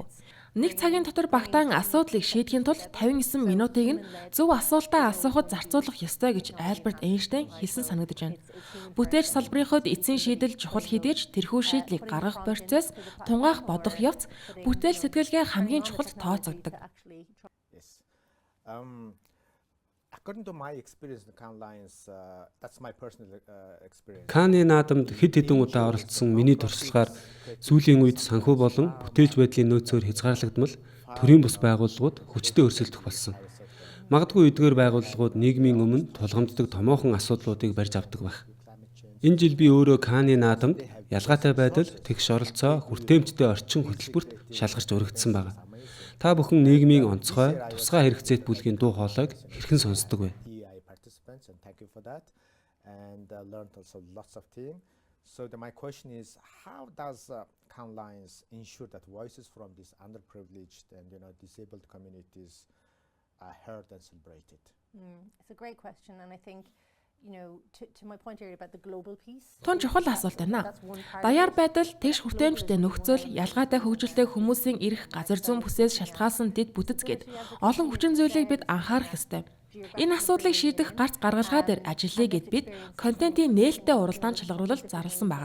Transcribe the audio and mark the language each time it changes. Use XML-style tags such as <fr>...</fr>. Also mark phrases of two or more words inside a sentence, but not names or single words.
<mn>Нэг цагийн дотор багтаан асуудлыг шийдэхийн тулд 59 минутыг нь зөв асуултаа асуухад зарцуулах ёстой гэж Альберт Эйнштейн хэлсэн санагдаж байна. Бүтээлч салбарын хувьд эцсийн шийдэл чухал хэдийч тэрхүү шийдлийг гаргах процесс, тунгаах бодох явц бүтээлч сэтгэлгээ хамгийн чухалд тооцогддог.</mn> <en>According to my experience in Cannes Lions, that's my personal experience.</en> <mn>Cannes наадамд хэд хэдэн удаа оролцсон миний туршлагаар сүүлийн үед санхүү болон бүтээлч байдлын нөөцөөр хязгаарлагдмал төрийн бус байгууллагууд хүчтэй өрсөлдөх болсон. Магадгүй эдгээр байгууллагууд нийгмийн өмнө тулгамддаг томоохон асуудлуудыг барьж авдаг байх. Энэ жил би өөрөө Cannes наадамд ялгаатай байдал, тэгш оролцоо, хүртээмжтэй орчин хөтөлбөрт шалгарч урагдсан байна. Та бүхэн нийгмийн онцгой, тусгай хэрэгцээт бүлгийн дуу хоолойг хэрхэн сонсдог вэ?</mn> <en>So my question is, how does Cannes Lions ensure that voices from these underprivileged and disabled communities are heard and celebrated? It's a great question, and I think to my point earlier about the global piece.</en> <mn>Тун чухал асуулт байна. Даяар байдал, тэгш хүртээмжтэй нөхцөл, ялгаатай хөгжилтэй хүмүүсийн эрх, газар зүйн бүсээс шалтгаалсан дэд бүтэц гээд олон хүчин зүйлийг бид анхаарах ёстой. Энэ асуудлыг шийдэх гарц гаргалгаа дээр ажиллая гэд бид контентын нээлттэй уралдаан чалгаруулалт зарласан байна.</mn>